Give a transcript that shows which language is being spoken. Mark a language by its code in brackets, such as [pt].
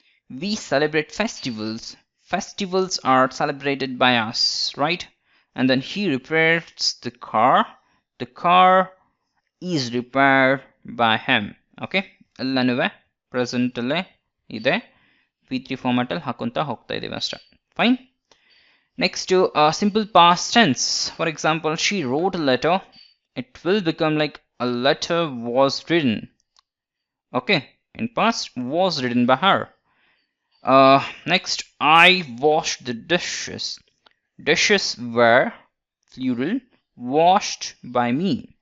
[en] We celebrate festivals. Festivals are celebrated by us. Right. And then he repairs the car. The car is repaired by him. Okay. [kn] ಎಲ್ಲನೂ ಪ್ರೆಸೆಂಟಲ್ಲೇ ಇದೆ. V3 format ಅಲ್ಲಿ ಹಾಕೊಂತ ಹೋಗ್ತಾ ಇದೀವಿ ಅಷ್ಟೇ. [en] Fine. Next simple past tense. For example, she wrote a letter. It will become like a letter was written. Okay, in past was written by her. Next, I washed the dishes. Dishes were plural washed by me.